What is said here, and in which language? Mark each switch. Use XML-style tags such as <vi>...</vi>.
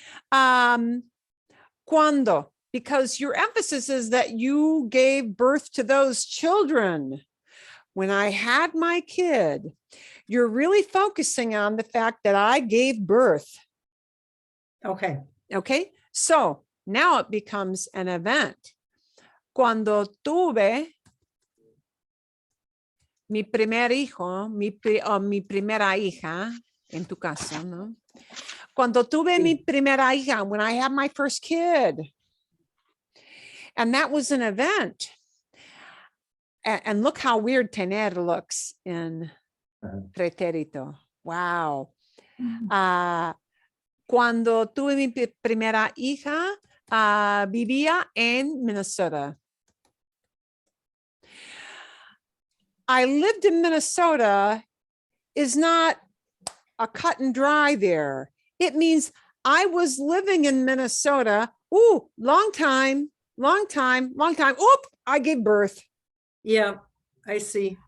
<en>Cuando, because your emphasis is that you gave birth to those children. When I had my kid, you're really focusing on the fact that I gave birth. Okay. Okay. So now it becomes an event.</en> <es>Cuando tuve mi primer hijo, mi primera hija, en tu caso, ¿no? Cuando tuve mi primera hija,</es> <en>when I had my first kid, and that was an event. And look how weird tener looks in preterito. Wow.</en> <es>Cuando tuve mi primera hija, vivía en Minnesota.</es> <en>I lived in Minnesota is not a cut and dry there. It means I was living in Minnesota, long time, long time, long time. Oop, I gave birth. Yeah, I see.</en>